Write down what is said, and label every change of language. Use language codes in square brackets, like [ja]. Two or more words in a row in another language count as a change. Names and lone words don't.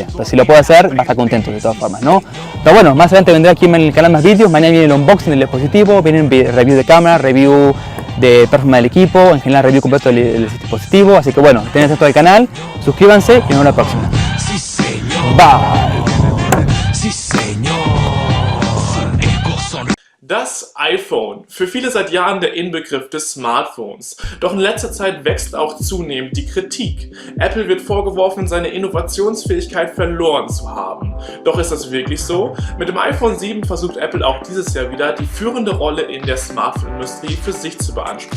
[es] Pero si lo puede hacer, va a estar contento de todas formas, ¿no? Pero bueno, más adelante vendrá aquí en el canal más vídeos, mañana viene el unboxing del dispositivo, vienen review de cámara, review de performance del equipo, en general review completo del dispositivo, así que bueno, tengan esto del canal, suscríbanse y nos vemos la próxima. Sí, señor. [en] Bye. [es] Sí, señor. [de] Das iPhone. Für viele seit Jahren der Inbegriff des Smartphones. Doch in letzter Zeit wächst auch zunehmend die Kritik. Apple wird vorgeworfen, seine Innovationsfähigkeit verloren zu haben. Doch ist das wirklich so? Mit dem iPhone 7 versucht Apple auch dieses Jahr wieder die führende Rolle in der Smartphone-Industrie für sich zu beanspruchen.